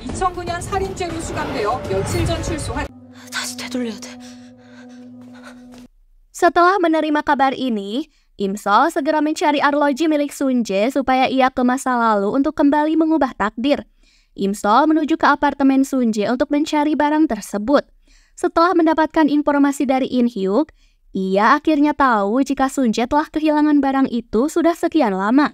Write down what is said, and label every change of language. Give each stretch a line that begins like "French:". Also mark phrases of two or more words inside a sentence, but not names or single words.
Korean: 2009년 살인죄로 수감되어 며칠 전 출소한 다시 되돌려야 돼.
Indonesian: Setelah menerima kabar ini, Imsol segera mencari arloji milik Sunje supaya ia ke masa lalu untuk kembali mengubah takdir. Imsol menuju ke apartemen Sunje untuk mencari barang tersebut. Setelah mendapatkan informasi dari In Hyuk, ia akhirnya tahu jika Sunje telah kehilangan barang itu sudah sekian lama.